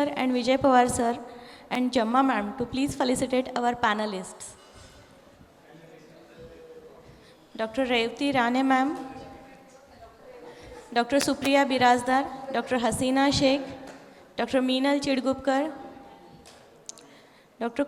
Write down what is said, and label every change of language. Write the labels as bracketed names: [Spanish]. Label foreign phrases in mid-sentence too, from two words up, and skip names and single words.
[English] and Vijay Pawar sir and Jamma ma'am to please felicitate our panelists. Dr. Revati Rane ma'am, Dr. Supriya Birazdar, Dr. Hasina Sheikh, Dr. Meenal Chidgupkar, Dr.